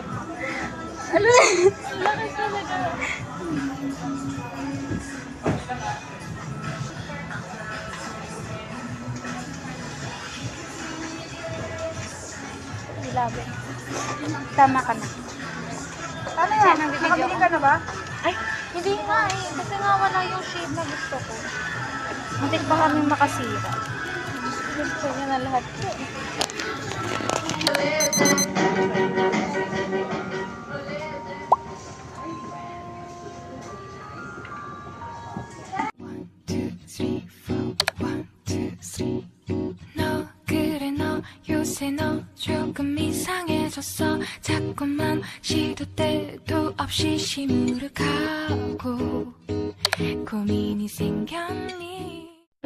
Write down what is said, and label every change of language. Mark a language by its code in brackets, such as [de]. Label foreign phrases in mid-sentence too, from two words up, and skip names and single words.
[tl] Ano? Labi. Tama ka na. Paano yan? Nakabili ka na ba? Ay, hindi nga eh. Kasi nga wala yung shade na gusto ko. Muntik pa kami makasira. Gusto niya na lahat ko. [ko] 너 그래 너 요새 너 조금 이상해졌어 자꾸만 시도 때도 없이 시무룩하고 고민이 생겼니